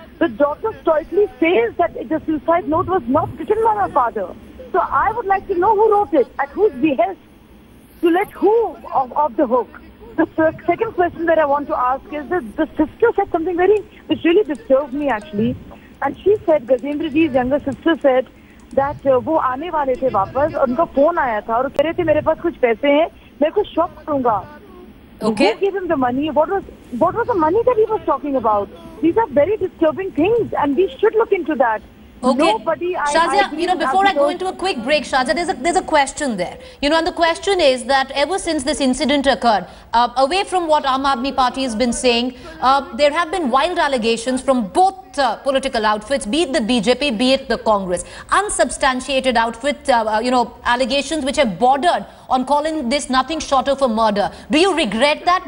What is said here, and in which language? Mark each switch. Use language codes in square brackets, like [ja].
[en] The daughter stoically says that the suicide note was not written by her father. So I would like to know who wrote it, at whose behest, to let who off the hook. The second question that I want to ask is that the sister said something which really disturbed me actually. And she said, Gajendra ji's younger sister said that [hi] वो आने वाले थे वापस और उनका phone आया था और कह रहे थे मेरे पास कुछ पैसे हैं मैं कुछ शॉप करूंगा. [en] Okay. Who gave him the money? What was the money that he was talking about? These are very disturbing things and we should look into that. Okay, Nobody, Shazia, you know, before I go into a quick break, Shazia, there's a question there. You know, and the question is that ever since this incident occurred, away from what Aam Aadmi Party has been saying, there have been wild allegations from both political outfits, be it the BJP, be it the Congress, unsubstantiated allegations which have bordered on calling this nothing short of a murder. Do you regret that?